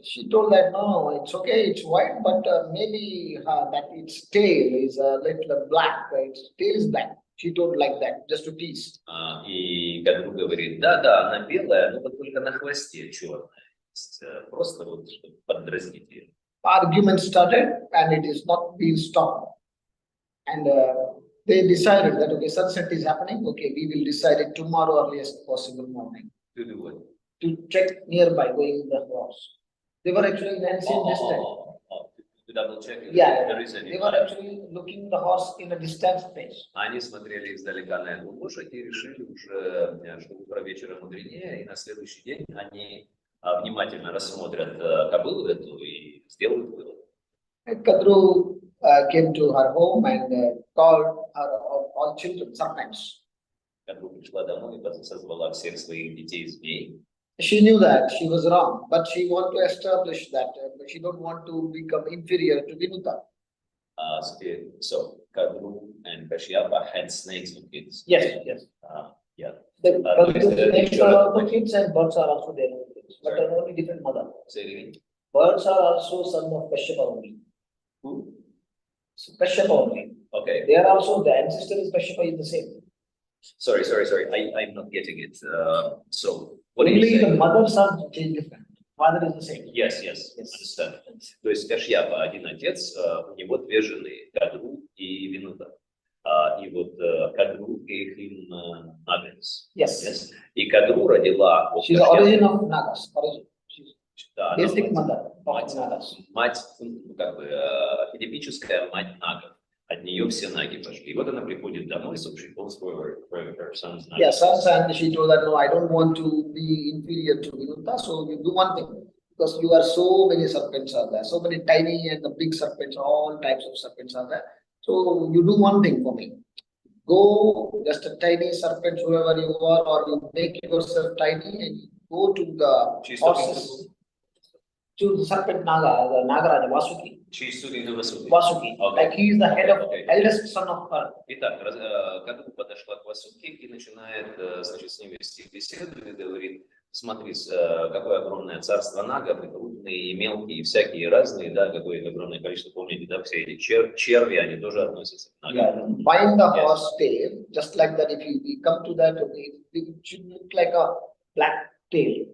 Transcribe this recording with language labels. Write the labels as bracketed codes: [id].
[en] She told that no, it's okay, it's white, but maybe that its tail is a little black, its tail is black. She told like that, just to tease. [ru] И Кадру говорит: да, она белая, но вот только на хвосте черная. Просто вот чтобы подразнить ее. [en] Argument started, and it is not being stopped. And they decided that, okay, sunset is happening, okay, we will decide it tomorrow earliest possible morning. To do what? To check nearby, going in the horse. They were actually in ancient distance. To double check if Yeah, there is any. they were actually looking the horse in a distant place. [ru] Они смотрели издалека на эту лошадь и решили уже, что утро вечера мудренее, и на следующий день они внимательно рассмотрят кобылу эту и сделают вывод. [en] Kadru came to her home and called her all children sometimes. [ru] Кадру пришла домой и созвала всех своих детей змей. [en] She knew that she was wrong, but she wanted to establish that she don't want to become inferior to Vinuta. So Kadru and Kashyapa had snakes with kids. Yes, yes. Yeah. The snakes are also kids and birds are also their own kids, but they're only different mother. Say it again. Birds are also son of Kashyapa only. Who? So Kashyapa only. Okay. They are also, the ancestor is Kashyapa is the same. Sorry. I'm not getting it. So what Only do you say? the mothers are different. Father is the same. Yes. Understand. [ru] То есть Кашьяпа один отец, у него две жены, Кадру и Винута. И вот Кадру [en] gave him Nagas. Yes. [ru] И Кадру родила... [en] She's the origin of Nagas. [ru] Да, [en] Basic mother of [ru] мать [en] Nagas. [ru] Мать, как бы, архетипическая мать Нагов. От нее все наги пошли. И вот она приходит домой, [en] so she goes for her son's naги. Yeah, sons, and she told that, no, I don't want to be inferior to Vinuta, so you do one thing. Because you are so many serpents are there, so many tiny and the big serpents, all types of serpents are there. So you do one thing for me. Go, just a tiny serpent, whoever you are, or you make yourself tiny and go to the horses. To the serpent Naga, the Nagaraja, Vasuki. She's talking to Vasuki. Vasuki. Okay. Like he is the head of eldest son of her. [ru] Итак, Кадру подошла к Васуке и начинает, значит, с ним вести беседу и говорит: смотри, какое огромное царство нагов, и крупные, и мелкие, и всякие разные, да, какое огромное количество, помните, да, все эти черви, они тоже относятся к нагам. [en] Find the horse tail, just like that. If you come to that, it should look like a black tail.